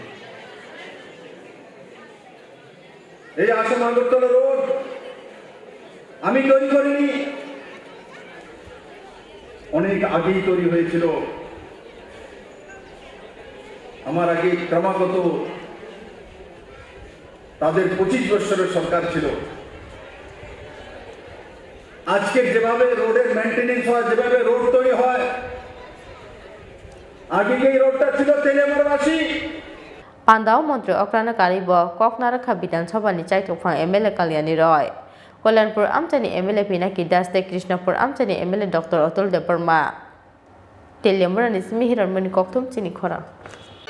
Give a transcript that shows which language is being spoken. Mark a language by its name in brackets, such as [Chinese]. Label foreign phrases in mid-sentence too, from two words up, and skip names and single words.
[Bangla] এই আসাম আগরতলা রোড আমি তৈরি করিনি অনেক আগেই তৈরি হয়েছিল আমার আগে ক্রমাগত তাদের 25 বছরের সরকার ছিল আজকে যেভাবে রোডের মেইনটেনেন্স হয় যেভাবে রোড তৈরি হয় আগে এই রোডটা ছিল তেলিয়ামুরাবাসী [Kok Borok] pandao Mantri Okrani karibo kok narakha Bidhan Sabha ni chaitofang MLA Kalyani Roy Kalyanpur Amchani MLA Pinaki Das te Krishnapur Amchani MLA Dr. Atul Debarma Teliamura ni simi hiran mani koktum Chini Khorang